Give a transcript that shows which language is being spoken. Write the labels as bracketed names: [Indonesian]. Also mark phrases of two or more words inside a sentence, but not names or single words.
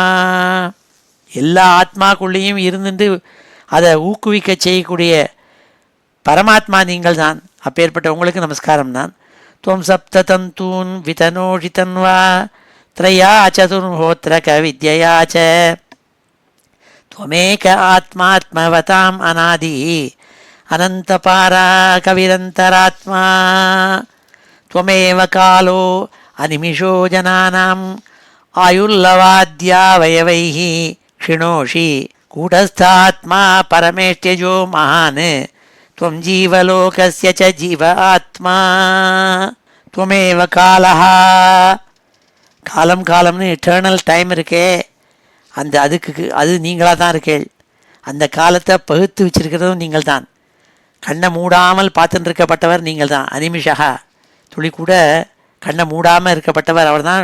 [Tamil] எல்லா ஆத்மாக்குள்ளேயும் இருந்துட்டு அதை ஊக்குவிக்க செய்யக்கூடிய பரமாத்மா நீங்கள் தான். அப்பேற்பட்ட உங்களுக்கு நமஸ்காரம் தான். [Sanskrit] त्वं सप्ततन्तून् वितनोषितन्वा त्रय्या चतुर्होत्रक विद्ययाच्च त्वमेक आत्मात्मवताम् अनादि अनन्तपारा कविरन्तरात्मा त्वमेव कालो अनिमिषो जनानाम् आयुर्लवाद्यावयवैः क्षिणोषि कूटस्थात्मा परमेष्ट्यजो महान् त्वं जीवलोकस्य च जीव आत्मा त्वमेव कालः. [Tamil] காலம்னு [English] eternal time [Tamil] இருக்கே, அது நீங்களாக தான் இருக்கேள். அந்த காலத்தை பகுத்து வச்சிருக்கிறதும் நீங்கள் தான். கண்ணை மூடாமல் பார்த்துட்டு இருக்கப்பட்டவர் நீங்கள் தான். அனிமிஷா, துளி கூட கண்ணை மூடாமல் இருக்கப்பட்டவர் அவர் தான்.